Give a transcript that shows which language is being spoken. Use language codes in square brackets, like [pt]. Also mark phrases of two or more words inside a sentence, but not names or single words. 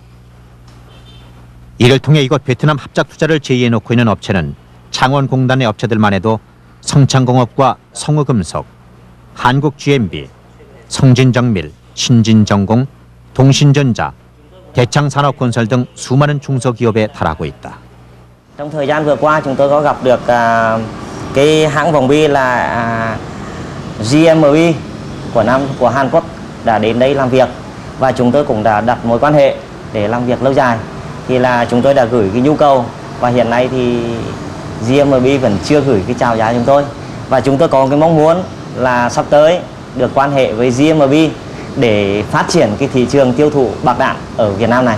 [ko] 이를 통해 이곳 베트남 합작 투자를 제의해놓고 있는 업체는 창원공단의 업체들만 해도 성창공업과 성우금속, 한국GMB, 성진정밀, 신진전공, 동신전자, 대창산업건설 등 수많은 중소기업에 달하고 있다. [vi] Trong thời gian vừa qua chúng tôi có gặp được cái hãng vòng bi là GMB của Hàn Quốc đã đến đây làm việc, và chúng tôi cũng đã đặt mối quan hệ để làm việc lâu dài. Thì là chúng tôi đã gửi cái nhu cầu, và hiện nay thì GMB vẫn chưa gửi cái chào giá chúng tôi, và chúng tôi có cái mong muốn là sắp tới được quan hệ với GMB để phát triển cái thị trường tiêu thụ bạc đạn ở Việt Nam này.